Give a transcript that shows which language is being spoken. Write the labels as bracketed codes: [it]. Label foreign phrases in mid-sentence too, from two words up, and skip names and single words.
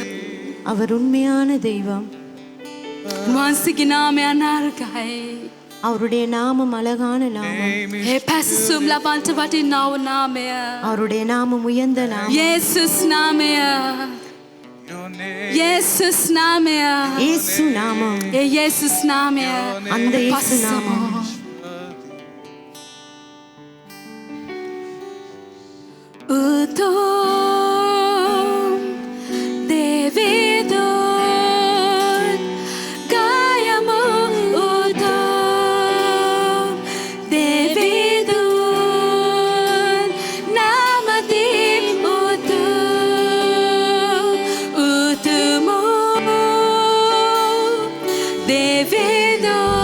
[ta] அவர் உண்மையான தெய்வம். [si] උන්වහන්සේගේ නාමය අනාර්ගයි. [ta] அவருடைய நாமம் அழகான நாமம். [si] ඒ පැසසුම් ලබන්ට වටිනා වූ නාමය. [ta] அவருடைய நாமம் உயர்ந்த நாமம். [si] යේසුස් නාමය. යේසුස් නාමය. [ta] இயேசு நாமம். [si] ඒ යේසුස් නාමය. [ta] அந்த இயேசு நாமம். [si] උතුම් දෙවිඳුන් ගායමු උතුම් දෙවිඳුන් නාමදී උතුම් උතුමු දෙවිඳුන්